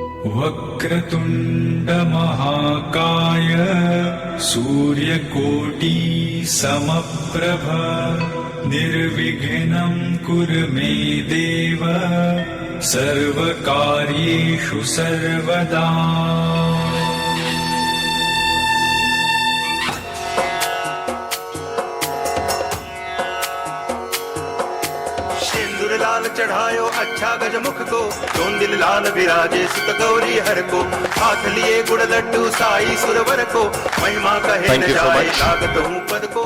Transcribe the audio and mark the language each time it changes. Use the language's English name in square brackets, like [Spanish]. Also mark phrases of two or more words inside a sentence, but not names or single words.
[Sanskrit] वक्रतुण्डमहाकाय सूर्यकोटि समप्रभ निर्विघ्नं कुरु मे देव सर्वकार्येषु सर्वदा। [Hindi] सिंदूर लाल चढ़ायो अच्छा गजमुख को, चोंदिल लाल विराजे सुत गौरी हर को, हाथ लिए गुड़ लड्डू साई सुरवर को, महिमा कहे न जाए लागत हूँ पद को।